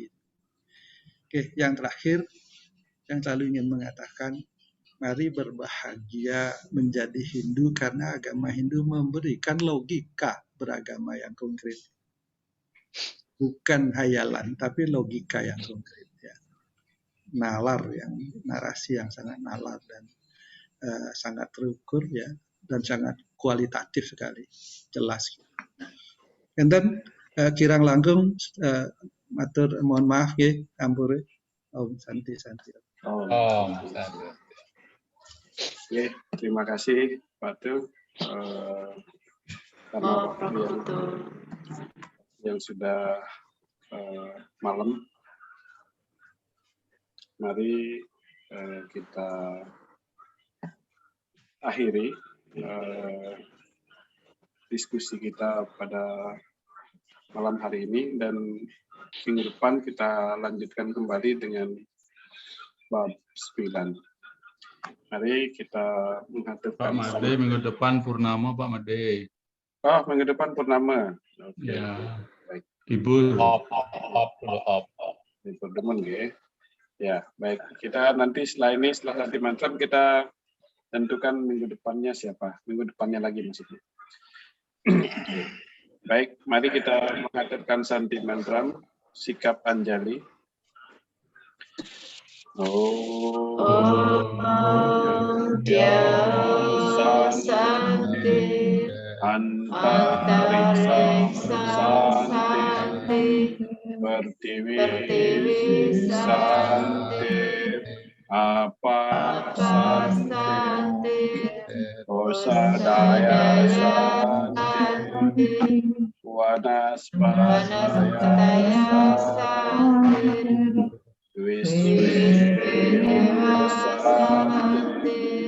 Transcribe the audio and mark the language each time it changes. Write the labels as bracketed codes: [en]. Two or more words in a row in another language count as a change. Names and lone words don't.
[id] Oke, yang terakhir, yang selalu ingin mengatakan, mari berbahagia menjadi Hindu karena agama Hindu memberikan logika beragama yang konkret. Bukan hayalan, tapi logika yang konkret. Ya. Nalar, narasi yang sangat nalar dan sangat terukur, ya, dan sangat kualitatif sekali, jelas. [en] And then [ban] kirang langkung matur [id] mohon maaf ya, [ban] ampure. [sa] Om Santi. [id] Oke, terima kasih Pak Tu. Karena waktu yang sudah malam, mari kita akhiri diskusi kita pada malam hari ini, dan minggu depan kita lanjutkan kembali dengan bab 9. Mari kita mengaturkan. Pak Made, minggu depan purnama Pak Made. Oh, minggu depan purnama. Oke. Ya. Baik. Libur. Libur demen ya. Ya, baik. Kita nanti setelah Santi Mantram kita tentukan minggu depannya siapa. Minggu depannya lagi maksudnya. Baik, mari kita mengaturkan Santi Mantram, sikap Anjali. [sa] Santi antariksa santi pertiwi santi apa santi kosadaya santi wanaspataya santi Wisdewa santi